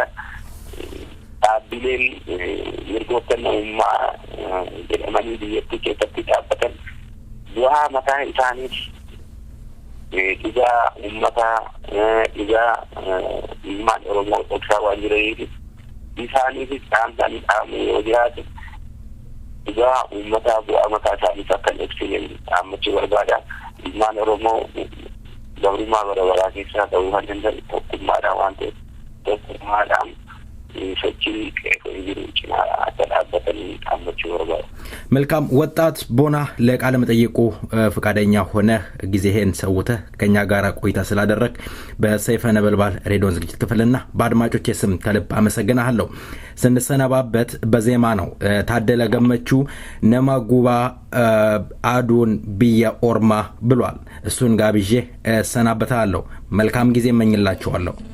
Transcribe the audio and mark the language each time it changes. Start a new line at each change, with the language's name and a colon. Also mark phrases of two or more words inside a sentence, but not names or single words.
Oromo: Dhaabbileen mirgoota namummaa jedhamanii biyyattii keessatti dhaabbatan bu'aa mataa isaaniif dhiigaa uummataa dhiigaa ilmaan Oromoo dhoksaa waan jiraniif isaaniifis dhaamsanii dhaamu yoo jiraate dhiigaa uummataa bu'aa mataa isaaniif akka hin dhoksine dhaammachuu barbaada. Ilmaan Oromoo gabrummaa bara baraa keessaa ta'uu kan danda'u tokkummaadhaan waan ta'eef tokkummaadhaan sochii qeerroo jiru cinaa akka dhaabbatanii dhaammachuu barbaada.
Amharic: መልካም ወጣት ቦና ለቃለ መጠይቁ ፈቃደኛ ሆነ ጊዜህን ሰውተህ ከኛ ጋር ቆይታ ስላደረክ በሰይፈ ነበልባል ሬዲዮ ዝግጅት ክፍልና በአድማጮች ስም ከልብ አመሰግናለሁ። ስንሰነባበት በዜማ ነው። ታደለ ገመቹ ነማጉባ አዱን ብያ ኦርማ ብሏል። እሱን ጋብዤ ሰናበታለሁ። መልካም ጊዜ እመኝላችኋለሁ።